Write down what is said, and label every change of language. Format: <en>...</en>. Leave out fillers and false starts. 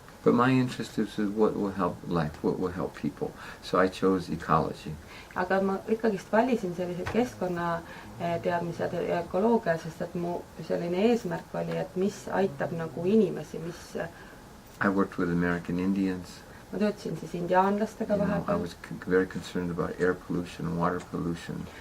<en>But my interest is what will help life, what will help people. So I chose ecology.</en> <et>Aga ma ikkagist valisin sellised keskkonnateadmised ja ökoloogia, sest et mu selline eesmärk oli, et mis aitab nagu inimesi, mis...</et> <en>I worked with American Indians.</en> <et>Ma töötasin siis indiaanlastega vahepeal.</et> <en>I was very concerned about air pollution and water pollution.</en>